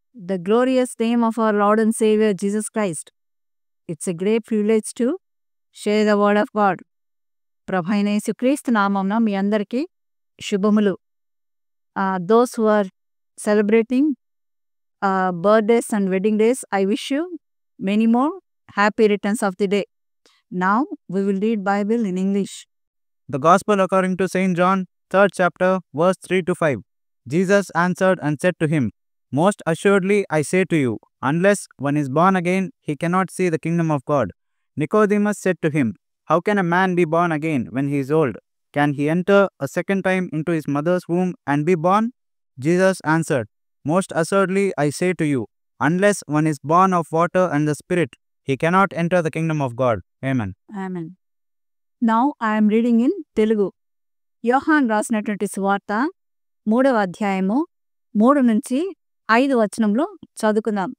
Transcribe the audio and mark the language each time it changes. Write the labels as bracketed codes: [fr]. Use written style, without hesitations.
[en] The glorious name of our Lord and Savior Jesus Christ. It's a great privilege to share the word of God. [te] ప్రభైన యేసుక్రీస్తు నామమున మీ అందరికీ శుభములు. [en] Those who are celebrating birthdays and wedding days, I wish you many more happy returns of the day. Now we will read Bible in English. The Gospel according to St. John, 3rd chapter, verse 3 to 5. Jesus answered and said to him, Most assuredly I say to you, unless one is born again, he cannot see the kingdom of God. Nicodemus said to him, How can a man be born again when he is old? Can he enter a second time into his mother's womb and be born? Jesus answered, Most assuredly I say to you, unless one is born of water and the Spirit, he cannot enter the kingdom of God. Amen. Amen. Now I am reading in Telugu. [te] యోహాన్ రాసినటువంటి సువార్త 3వ అధ్యాయము 3 నుంచి 5 వచనంలో చదువుకుందాం.